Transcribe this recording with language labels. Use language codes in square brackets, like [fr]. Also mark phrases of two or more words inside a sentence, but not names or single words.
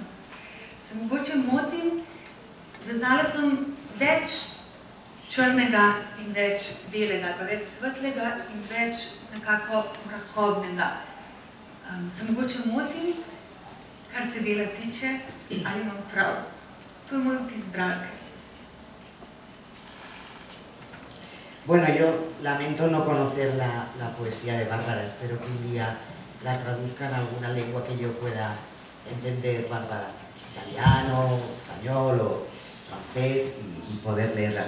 [sl] Se mogoče motim, zaznala sem več črnega in več belega, pa več svetlega in več nekako mrakobnega. Se mogoče motim, kar se dela tiče, ali imam prav. To je moj vtis bralke. [es] Bueno, yo lamento no conocer la poesía de Bárbara, espero que un día la traduzca en alguna lengua que yo pueda entender, Bárbara, italiano, español o francés y poder leerla.